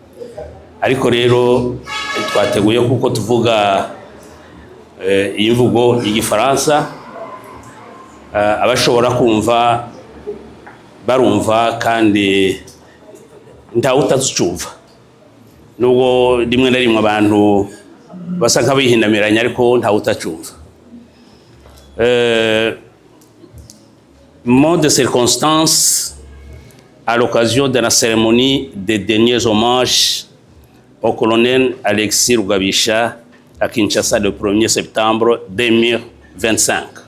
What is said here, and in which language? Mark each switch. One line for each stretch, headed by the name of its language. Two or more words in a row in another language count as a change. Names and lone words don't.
Kinyarwanda: ariko rero twateguye kuko tuvuga imvugo y'igifaransa abashobora kumva barumva kandi nta utazucumva nubwo rimwe na rimwe abantu basa nk'abihinamiranya ariko nta utacumva.
French: Mot de circonstance à l'occasion de la cérémonie des derniers hommages au colonel Alexis Rugabisha à Kinshasa le 1er septembre 2025.